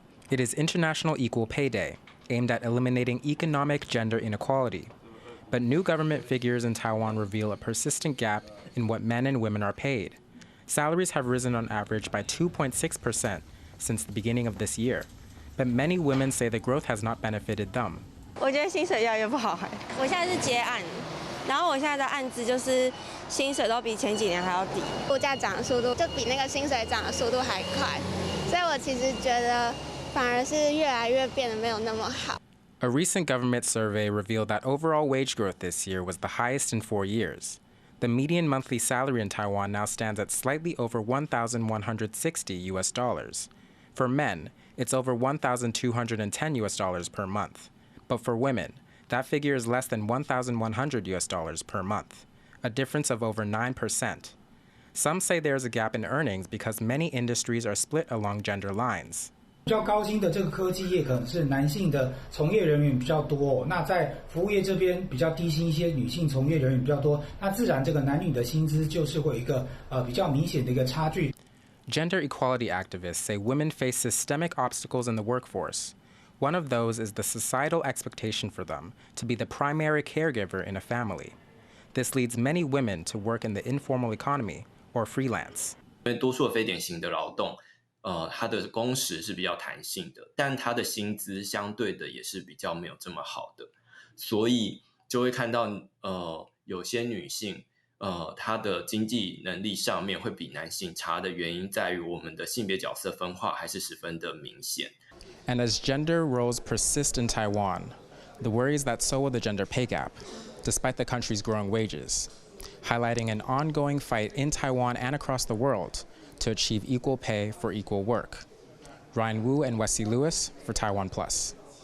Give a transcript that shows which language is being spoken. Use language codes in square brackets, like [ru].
[en] It is International Equal Pay Day, aimed at eliminating economic gender inequality. But new government figures in Taiwan reveal a persistent gap in what men and women are paid. Salaries have risen on average by 2.6% since the beginning of this year, but many women say the growth has not benefited them. [zh] 我觉得薪水越来越不好。我现在是接案，然后我现在的案子就是薪水都比前几年还要低，物价涨的速度就比那个薪水涨的速度还快，所以我其实觉得反而是越来越变得没有那么好。 [en] A recent government survey revealed that overall wage growth this year was the highest in 4 years. The median monthly salary in Taiwan now stands at slightly over $1,160. For men, it's over $1,210 per month. But for women, that figure is less than $1,100 per month, a difference of over 9%. Some say there is a gap in earnings because many industries are split along gender lines. [zh] 比较高薪的这个科技业可能是男性的从业人员比较多，那在服务业这边比较低薪一些女性从业人员比较多，那自然这个男女的薪资就是会有一个比较明显的一个差距。 [en] Gender equality activists say women face systemic obstacles in the workforce. One of those is the societal expectation for them to be the primary caregiver in a family. This leads many women to work in the informal economy or freelance. [zh] 因为多数的非典型的劳动它的工时是比较弹性的，但它的薪资相对的也是比较没有这么好的，所以就会看到有些女性她的经济能力上面会比男性差的原因在于我们的性别角色分化还是十分的明显。 [en] And as gender roles persist in Taiwan, the worry is that so will the gender pay gap, despite the country's growing wages, highlighting an ongoing fight in Taiwan and across the world to achieve equal pay for equal work. Ryan Wu and Wesley Lewis for TaiwanPlus.